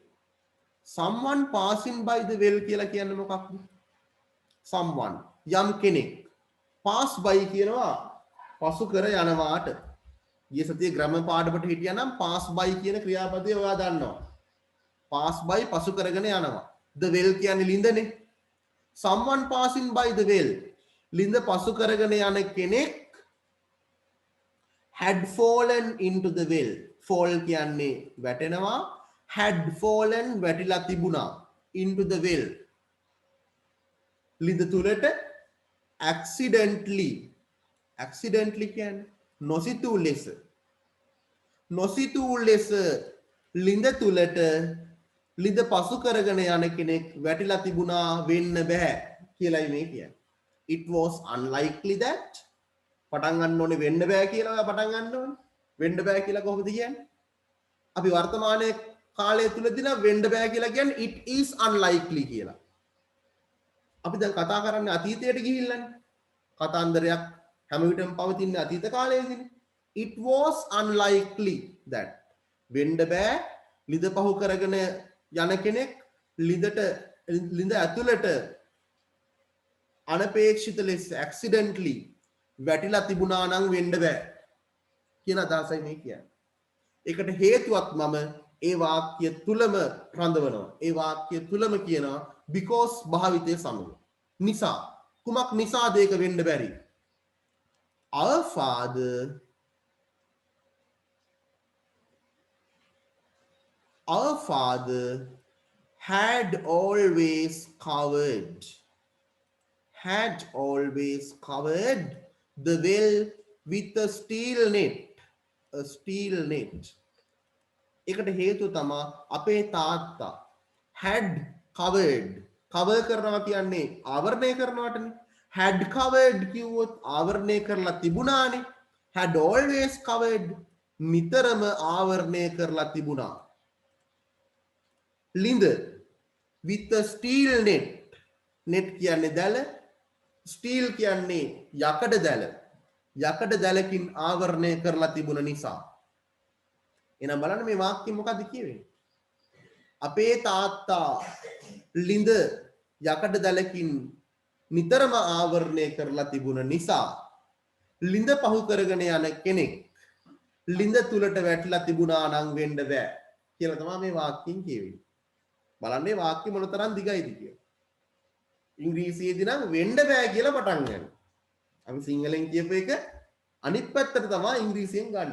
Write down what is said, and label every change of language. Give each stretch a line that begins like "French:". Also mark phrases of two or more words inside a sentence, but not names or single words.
Sinhala: කියලා කියන්නේ මොකක්ද someone යම් කෙනෙක්
English: pass by
Sinhala: කියනවා පසු කර යනවාට ගිය සතියේ ග්‍රැමර් පාඩමට හිටියා නම්
English: pass by
Sinhala: කියන ක්‍රියාපදය ඔයා දන්නවා
English: pass by
Sinhala: පසු කරගෙන යනවා
English: the well
Sinhala: කියන්නේ ලිඳනේ
English: someone passing by the well
Sinhala: ලිඳ පසු කරගෙන යන කෙනෙක්
English: had fallen into the well fall
Sinhala: කියන්නේ වැටෙනවා
English: had fallen
Sinhala: වැටිලා තිබුණා
English: into the well
Sinhala: ලිඳ තුලට accidentally කියන්නේ නොසිතූ ලෙස ලිඳ තුලට ලිඳ පසු කරගෙන යන කෙනෙක් වැටිලා තිබුණා වෙන්න බෑ කියලායි මේ කියන්නේ
English: it was unlikely that
Sinhala: පටන් ගන්න ඕනේ වෙන්න බෑ කියලා ඔයා පටන් ගන්න ඕනේ වෙන්න බෑ කියලා කොහොමද කියන්නේ අපි වර්තමානයේ කාලය තුලදී නම් වෙන්න බෑ කියලා කියන්නේ
English: it is
Sinhala: unlikely කියලා අපි දැන් කතා කරන්නේ අතීතයට ගිහිල්ලානේ කතාන්දරයක් හැම විටම පවතින අතීත කාලයේදීනේ
English: it was unlikely that
Sinhala: වෙන්න බෑ ලිඳ පහු කරගෙන යන කෙනෙක් ලිඳ ඇතුළට අනපේක්ෂිත ලෙස accidentally වැටිලා තිබුණා නම් වෙන්න බෑ කියන අදහසයි මේ කියන්නේ. ඒකට හේතුවක් මම ඒ වාක්‍ය තුලම රඳවනවා. ඒ වාක්‍ය තුලම කියනවා because භාවිතය සමග. නිසා කුමක් නිසාද ඒක වෙන්න බැරි?
English: Our father had always covered the well with a steel net.
Sinhala: ඒකට හේතුව තමයි අපේ තාත්තා
English: had covered
Sinhala: cover කරනවා කියන්නේ ආවරණය කරනවටනේ
English: had covered
Sinhala: කිව්වොත් ආවරණය කරලා තිබුණානේ
English: had always covered
Sinhala: නිතරම ආවරණය කරලා තිබුණා ලිඳ
English: with a steel net
Sinhala: කියන්නේ දැල steel කියන්නේ යකඩ දැලකින් ආවරණය කරලා තිබුණ නිසා එහෙනම් බලන්න මේ වාක්‍යය මොකද්ද කියවෙන්නේ අපේ තාත්තා ලිඳ යකඩ දැලකින් නිතරම ආවරණය කරලා තිබුණ නිසා ලිඳ පහු කරගෙන යන කෙනෙක් ලිඳ තුලට වැටිලා තිබුණා නම් වෙන්න බෑ කියලා තමයි මේ වාක්‍යයෙන් කියවෙන්නේ බලන්න මේ වාක්‍ය මොනතරම් දිගයිද කියලා ඉංග්‍රීසියේදී නම් වෙන්න බෑ කියලා පටන් ගන්න අපි සිංහලෙන් කියපු එක අනිත් පැත්තට තමයි ඉංග්‍රීසියෙන් ගන්න.